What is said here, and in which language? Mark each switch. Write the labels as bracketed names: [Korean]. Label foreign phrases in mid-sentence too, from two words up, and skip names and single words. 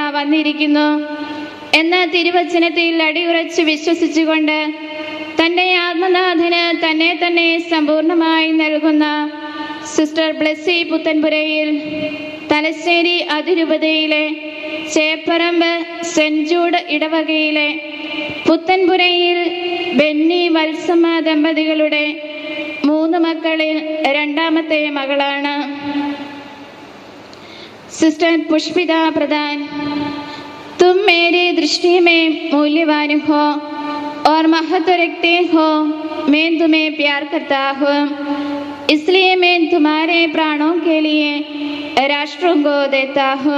[Malayalam] വന്നിരിക്കുന്നു എന്ന തിരുവചനത്തിൽ അടിയുറച്ച് വിശ്വസിച്ചുകൊണ്ട് തൻ്റെ ആത്മനാഥന് തന്നെ സമ്പൂർണമായി നൽകുന്ന സിസ്റ്റർ ബ്ലെസ്സി പുത്തൻപുരയിൽ തലശ്ശേരി അതിരൂപതയിലെ ചേപ്പറമ്പ് സെന്റ് ജൂഡ് ഇടവകയിലെ പുത്തൻപുരയിൽ ബെന്നി വത്സമ്മ ദമ്പതികളുടെ 3 മക്കളിൽ 2ാമത്തെ മകളാണ്. [Hindi] सिस्टर पुष्पिता प्रधान, तुम मेरी दृष्टि में मूल्यवान हो और महत्व रखते हो. मैं तुम्हें प्यार करता हूँ, इसलिए मैं तुम्हारे प्राणों के लिए राष्ट्रों को देता हूँ.